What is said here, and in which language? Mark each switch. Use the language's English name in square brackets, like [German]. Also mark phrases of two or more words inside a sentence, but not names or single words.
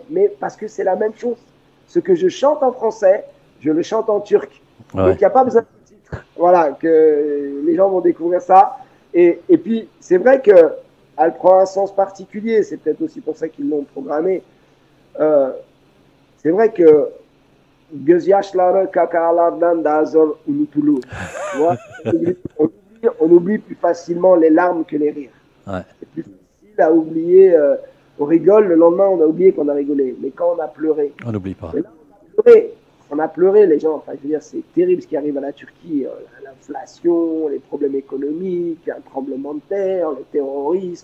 [French] Mais parce que c'est la même chose. Ce que je chante en français, je le chante en turc. Ouais. Donc il n'y a pas besoin de sous-titres. Voilà, que les gens vont découvrir ça. Et puis c'est vrai qu'elle prend un sens particulier, c'est peut-être aussi pour ça qu'ils l'ont programmé. C'est vrai que [Turkish] gözyaşları kakalardan daha zor unutulur. [French] On oublie plus facilement les larmes que les rires. Ouais. C'est plus facile à oublier. On rigole, le lendemain, on a oublié qu'on a rigolé. Mais quand on a pleuré, on n'oublie pas. Là, on a pleuré, les gens. Enfin, je veux dire, c'est terrible ce qui arrive à la Turquie. L'inflation, les problèmes économiques, un tremblement de terre, le terrorisme.